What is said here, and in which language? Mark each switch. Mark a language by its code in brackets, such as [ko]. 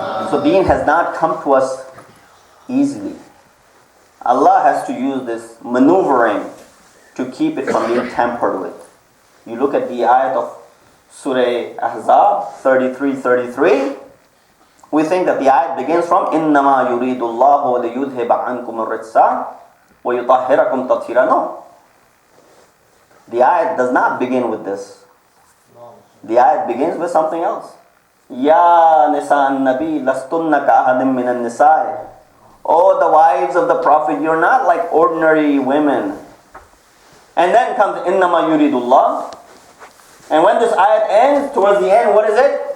[en] So deen has not come to us easily. Allah has to use this maneuvering to keep it from being tampered with. You look at the ayat of Surah Ahzab 33:33. We think that the ayat begins from [ar] إِنَّمَا يُرِيدُ اللَّهُ لِيُذْهِبَ عَنْكُمُ الرِّجْسَ وَيُطَهِّرَكُمْ تَطْهِيرًا. [en] The ayat does not begin with this. The ayat begins with something else. [ar] Ya nisa an-nabi lastunna ka'ahadim min an-nisa'i. [en] Oh, the wives of the Prophet, you're not like ordinary women. And then comes innama yuridullah. And when this ayat ends, towards the end, what is it?